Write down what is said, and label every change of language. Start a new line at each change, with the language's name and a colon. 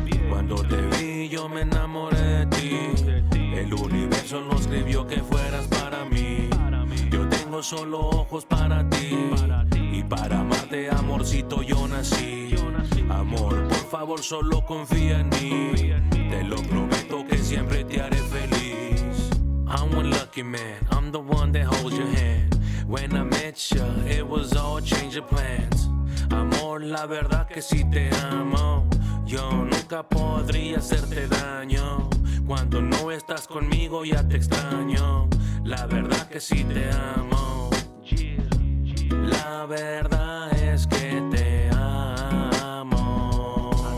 Spanish: Cuando te vi yo me enamoré de ti. El universo no escribió que fueras para mí. Yo tengo solo ojos para ti. Y para amarte, amorcito, yo nací. Amor, por favor, solo confía en mí. Te lo prometo que siempre te haré feliz.
English: I'm one lucky man, I'm the one that holds your hand. When I met you, it was all change of plans.
Spanish: Amor, la verdad que sí te amo. Yo nunca podría hacerte daño. Cuando no estás conmigo ya te extraño. La verdad que sí te amo. La verdad es que te amo.